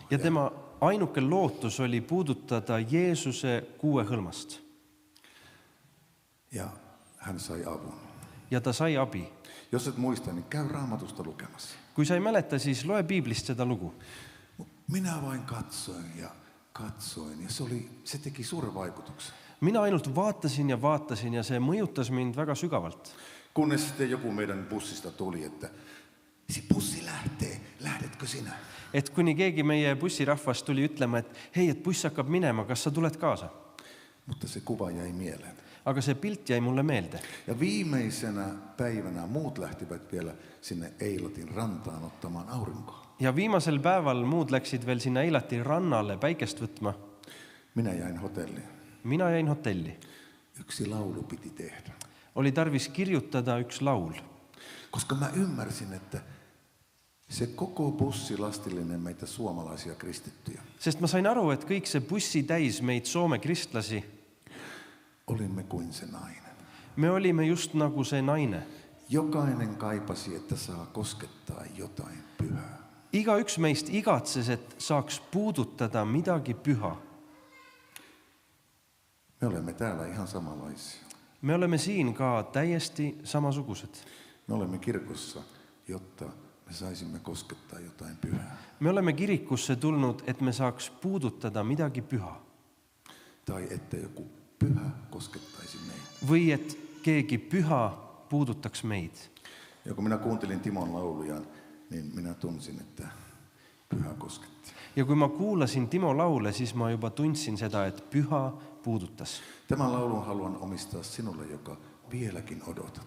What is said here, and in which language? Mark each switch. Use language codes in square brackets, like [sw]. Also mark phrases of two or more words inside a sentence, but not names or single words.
[et] Ja tema ainuke lootus oli puudutada Jeesuse kuue hõlmast. [fi] Ja hän sai avun. [et] Ja ta sai abi. [fi] Jos et muista, niin käy Raamatusta lukemassa. [et] Kui sa ei mäleta, siis loe piiblist seda lugu. [fi] Minä vain katsoin ja se teki suuren vaikutuksen. [et] Mina ainult vaatasin ja see mõjutas mind väga sügavalt. [fi] Kunnes sitten joku meidän bussista tuli, että bussi lähtee, lähdetkö sinä? [et] Et kuni keegi meie bussirahvast tuli ütlema, et hei, et buss hakkab minema, kas sa tuled kaasa? [fi] Mutta se kuva jäi mieleen. [et] Aga see pilt jäi mulle meelde. [fi] Ja viimeisenä päivänä muut lähtivät vielä sinne Eilatin rantaan ottamaan aurinkoa. [et] Ja viimasel päeval muud läksid veel sinna Eilati rannale päikest võtma. [fi] Minä jäin hotelliin. [et] Mina jäin hotelli. [fi] Yksi laulu piti tehdä. [et] Oli tarvis kirjutada üks laul. [fi] Koska mä ymmärsin, että se koko bussilastillinen meitä suomalaisia kristittyjä. [et] Sest ma sain aru, et kõik see bussi täis meid Soome kristlasi. [fi] Olimme kuin se nainen. [et] Me olime just nagu see naine. [fi] Jokainen kaipasi, että saa koskettaa jotain pyhää. [et] Igaüks meist igatses, et saaks puudutada midagi püha. [fi] Me olemme täällä ihan samanlaisia. [et] Me oleme siin ka täiesti samasugused. [fi] Me olemme kirkossa, jotta me saisimme koskettaa jotain pyhää. [et] Me oleme kirikusse tulnud, et me saaks puudutada midagi püha. [fi] Tai että joku pyhä koskettaisi meitä. [et] Või et keegi püha puudutaks meid. [fi] Ja kun minä kuuntelin Timon lauluja, niin minä tunsin, että pyhä kosketti. [et] Ja kui ma kuulasin Timo laule, siis ma juba tundsin seda, et püha puudutas. [fi] Tämän laulun haluan omistaa sinulle, joka vieläkin odotat.